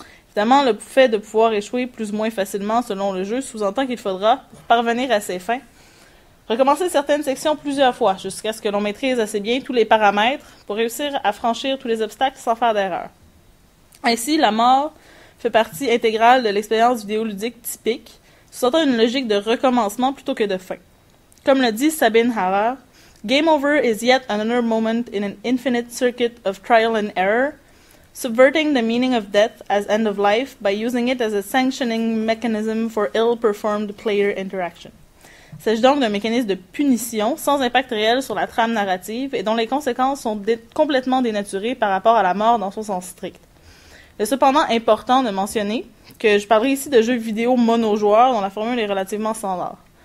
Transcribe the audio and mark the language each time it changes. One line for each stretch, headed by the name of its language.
French: Évidemment, le fait de pouvoir échouer plus ou moins facilement selon le jeu sous-entend qu'il faudra, pour parvenir à ses fins, recommencer certaines sections plusieurs fois, jusqu'à ce que l'on maîtrise assez bien tous les paramètres pour réussir à franchir tous les obstacles sans faire d'erreur. Ainsi, la mort fait partie intégrale de l'expérience vidéoludique typique, sous-entend une logique de recommencement plutôt que de fin. Comme le dit
English: Sabine Haller, Game over is yet another moment in an infinite circuit of trial and error, subverting the meaning of death as end of life by using it as a sanctioning mechanism for ill-performed player interaction.
French: Il s'agit donc d'un mécanisme de punition sans impact réel sur la trame narrative et dont les conséquences sont complètement dénaturées par rapport à la mort dans son sens strict. Il est cependant important de mentionner que je parlerai ici de jeux vidéo monojoueurs dont la formule est relativement standard.